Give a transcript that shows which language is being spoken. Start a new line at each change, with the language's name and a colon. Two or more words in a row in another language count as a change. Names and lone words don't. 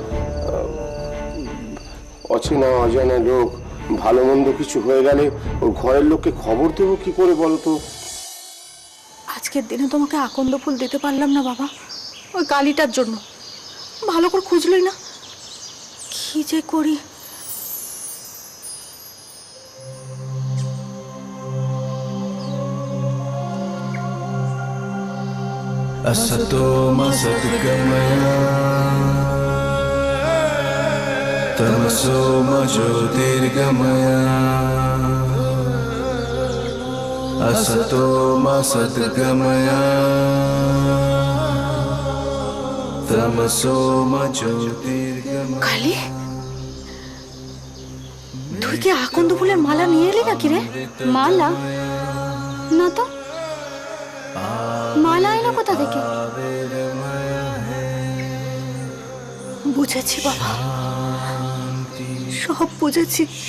Bangla: অচেনা অজানা লোক, ভালো মন্দ কিছু হয়ে গেলে ওর ঘরের লোককে খবর দেবো কি করে বলো তো? আজকের দিনে তোমাকে আকন্দ ফুল দিতে পারলাম না বাবা, ওই কালিটার জন্য। ভালো করে খুঁজলই না, কি যে করি।
Sanskrit: असतो मा सद्गमय तमसो मा ज्योतिर्गमय असतो मा सद्गमया तमसो मा ज्योतिर्गमया।
Bangla: কালি, তুই কি আকন্দ ফুলের মালা নিয়ে এলি নাকি রে? মালা না তো, মালা এলো কোথা থেকে? বুঝেছি বাবা, সব বুঝেছি।